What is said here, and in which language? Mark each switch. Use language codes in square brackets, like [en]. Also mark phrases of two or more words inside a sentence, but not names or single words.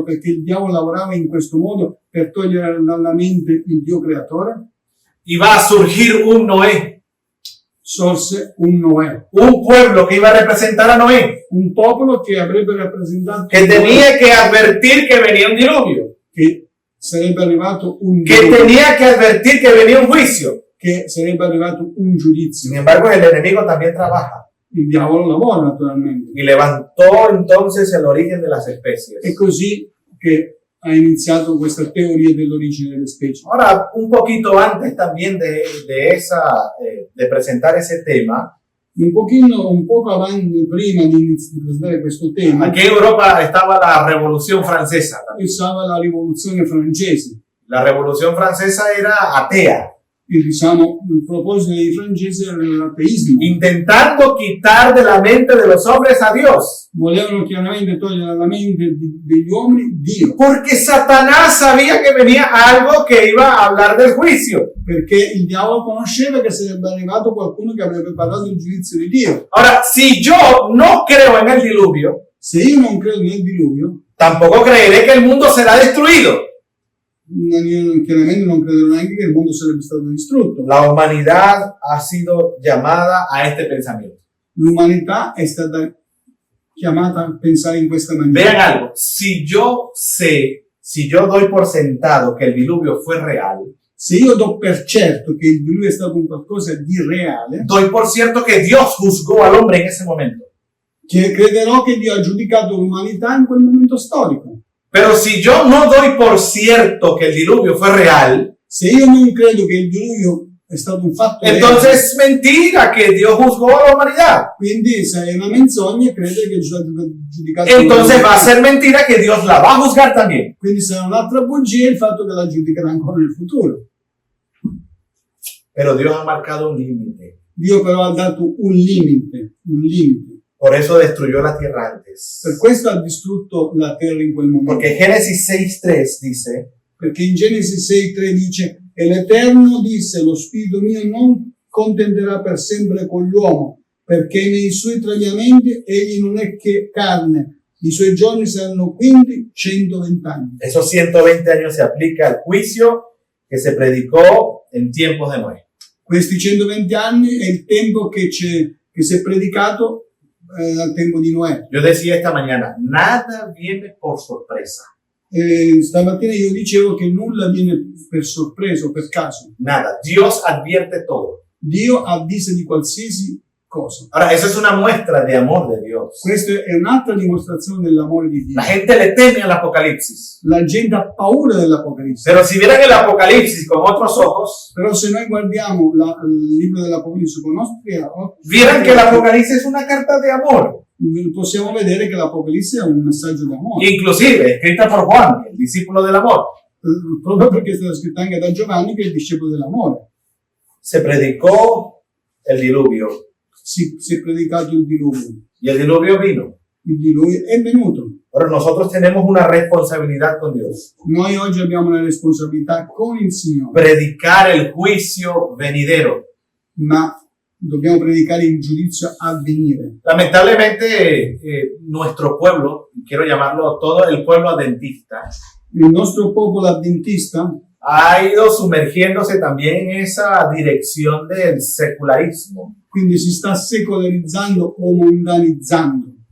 [it] Perché il diavolo lavorava in questo modo per togliere dalla mente il Dio creatore? [es] Iba a surgir un Noé. [it] Sorse un Noè. [es] Un pueblo que iba a representar a Noé. [it] Un popolo che avrebbe rappresentato [es] Que tenía que advertir que venía un diluvio. [it] che sarebbe arrivato un [es] Que tenía que advertir que venía un juicio. [it] che sarebbe arrivato un giudizio. [es] Sin embargo, el enemigo también trabaja. [it] Il diavolo lavora naturalmente. [es] Y levantó entonces el origen de las especies. [it] È così che ha iniziato questa teoria dell'origine delle specie. [es] Ahora, un poquito antes también de presentar ese tema, [it] Un poco avanti, prima di presentare questo tema, [es] aquí en Europa estaba la Revolución Francesa también. [it] pensava alla rivoluzione francese. [es] La Revolución Francesa era atea, [it] E diciamo, il proposito dei francesi era l'ateismo. [es] intentando quitar de la mente de los hombres a Dios. [it] Volevano chiaramente togliere dalla mente degli uomini Dio, [es] Porque Satanás sabía que venía algo que iba a hablar del juicio. [it] perché il diavolo conosceva che sarebbe arrivato qualcuno che avrebbe parlato del giudizio di Dio. [es] Ahora, si yo no creo en el diluvio, [it] Se io non credo nel diluvio, [es] tampoco creeré que el mundo será destruido. [it] io chiaramente non credo neanche che il mondo sarebbe stato distrutto. [es] La humanidad ha sido llamada a este pensamiento. [it] L'umanità è stata chiamata a pensare in questa [es] Vean [it] maniera. [es] algo, si yo doy por sentado que el diluvio fue real, [it] Se io do per certo che il diluvio è stato un qualcosa di reale, [es] doy por cierto que Dios juzgó al hombre en ese momento. [it] che crederò che Dio ha giudicato l'umanità in quel momento storico. [es] Pero si yo no doy por cierto que el diluvio fue real, [it] Se io non credo che il diluvio è stato un fatto reale, [es] entonces es mentira que Dios juzgó a la humanidad. [it] quindi se è una menzogna credere che Dio ha giudicato [es] Entonces va a [it] l'umanità. [es] ser mentira que Dios la va a juzgar también. [it] Quindi sarà un'altra bugia il fatto che la giudicherà ancora nel futuro. [es] Pero Dios ha marcado un límite. [it] Dio però ha dato un limite. [es] Por eso destruyó la tierra antes. [it] Per questo ha distrutto la terra in quel momento. [es] Porque Génesis 6:3 dice, [it] Perché in Genesi 6:3 dice: e l'Eterno disse, lo spirito mio non contenderà per sempre con l'uomo, perché nei suoi traviamenti egli non è che carne, i suoi giorni saranno quindi 120 anni. [es] esos 120 años se aplica al juicio que se predicó en tiempos de Noé. [it] Questi 120 anni è il tempo che si è predicato al tempo di Noè. [es] Yo decía esta mañana, nada viene por sorpresa. [it] Stamattina io dicevo che nulla viene per sorpresa o per caso. [es] Nada. Dios advierte todo. [it] Dio avvisa di qualsiasi cosa. [es] Ahora, esa es una muestra de amor de Dios. [it] Questa è un'altra dimostrazione dell'amore di Dio. [es] La gente le teme al Apocalipsis. [it] La gente ha paura dell'Apocalisse. [es] Pero si vieran el Apocalipsis con otros ojos, [it] Però se noi guardiamo il libro dell'Apocalisse con i nostri occhi, [es] vieran que el Apocalipsis es una carta de amor. [it] possiamo vedere che l'Apocalisse è un messaggio d'amore. [es] Inclusive, escrita por Juan, el discípulo del amor. [it] Proprio perché è stata scritta anche da Giovanni, che è il discepolo dell'amore. [es] Se predicó el diluvio [it] Si è predicato il diluvio. [es] y el diluvio vino. [it] Il diluvio è venuto. [es] Pero nosotros tenemos una responsabilidad con Dios. [it] Noi oggi abbiamo una responsabilità con il Signore, [es] Predicar el juicio venidero. [it] ma dobbiamo predicare il giudizio a venire. [es] Lamentablemente, nuestro pueblo, quiero llamarlo todo el pueblo adventista, [it] Il nostro popolo adventista [es] ha ido sumergiéndose también en esa dirección del secularismo [it] quindi si sta secolarizzando o mondanizzando